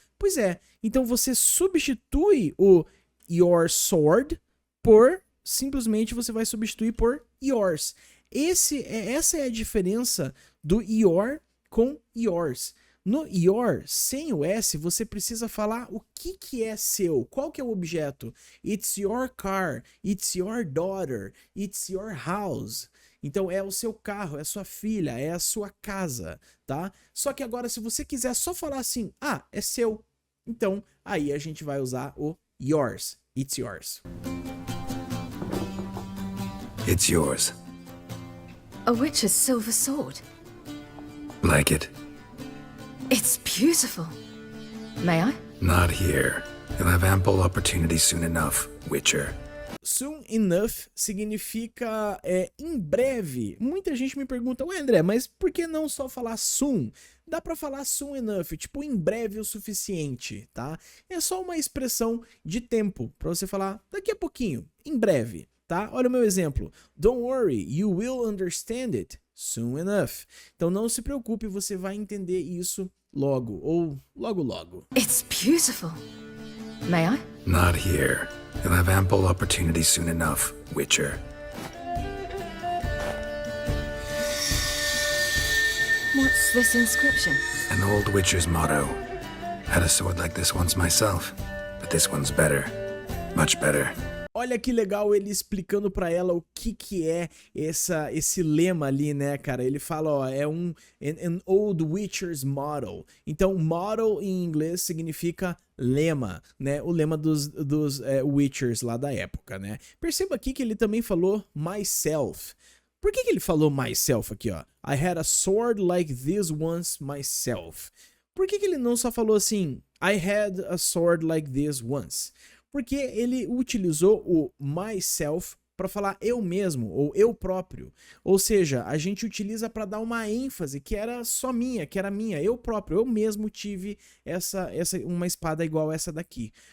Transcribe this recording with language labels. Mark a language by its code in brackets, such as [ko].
[pt] Pois é, então você substitui o your sword por, simplesmente você vai substituir por yours. Essa é a diferença do your com yours. No your, sem o S, você precisa falar o que é seu, qual que é o objeto. [en] It's your car, it's your daughter, it's your house. [pt] Então é o seu carro, é a sua filha, é a sua casa, tá? Só que agora se você quiser só falar assim, ah, é seu, então aí a gente vai usar o yours, [en] it's yours. It's yours. A witch's silver sword. Like it? It's beautiful. May I? Not here. You'll have ample opportunity soon enough, Witcher. [pt] Soon enough significa em breve. Muita gente me pergunta, ué André, mas por que não só falar soon? Dá pra falar soon enough, tipo em breve o suficiente, tá? É só uma expressão de tempo pra você falar daqui a pouquinho, em breve, tá? Olha o meu exemplo. [en] Don't worry, you will understand it soon enough. [pt] Então não se preocupe, você vai entender isso logo, ou logo. [en] It's beautiful. May I? Not here. You'll have ample opportunity soon enough, Witcher. What's this inscription? An old Witcher's motto. Had a sword like this once myself, but this one's better. Much better. [pt] Olha que legal ele explicando pra ela o que é esse lema ali, né, cara? Ele fala, ó, é [en] an old Witcher's motto. [pt] Então, motto em inglês significa lema, né? O lema dos Witchers lá da época, né? Perceba aqui que ele também falou myself. Por que ele falou myself aqui, ó? [en] I had a sword like this once myself. [pt] Por que ele não só falou assim, [en] I had a sword like this once? [pt] Porque ele utilizou o myself para falar eu mesmo ou eu próprio. Ou seja, a gente utiliza para dar uma ênfase que era só minha, que era minha, eu próprio, eu mesmo tive uma espada igual essa daqui.